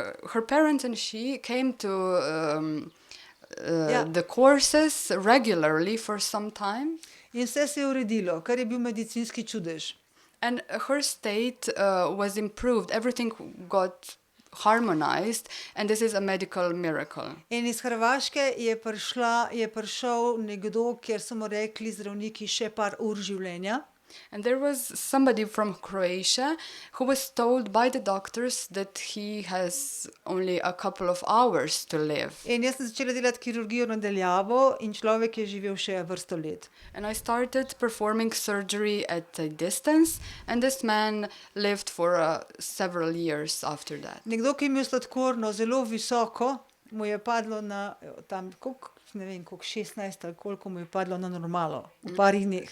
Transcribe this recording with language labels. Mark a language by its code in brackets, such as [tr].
[en] Her parents and she came to Yeah. the courses regularly for some time. [sl] In vse se je uredilo, kar je bil medicinski čudež. [en] And her state was improved. Everything got harmonized, and this is a medical miracle. [sl] In iz Hrvaške je prišel nekdo, kjer so mu rekli zdravniki še par ur življenja. [en] And there was somebody from Croatia who was told by the doctors that he has only a couple of hours to live. [sl] In jaz sem začela delati kirurgijo nadaljavo in človek je živel še vrsto let. [en] And I started performing surgery at a distance, and this man lived for several years after that. [sl] Nekdo, ki je imel sladkorno zelo visoko, mu je padlo na tam, ne vem, koliko 16 ali koliko mu je padlo na normalo v parih dneh.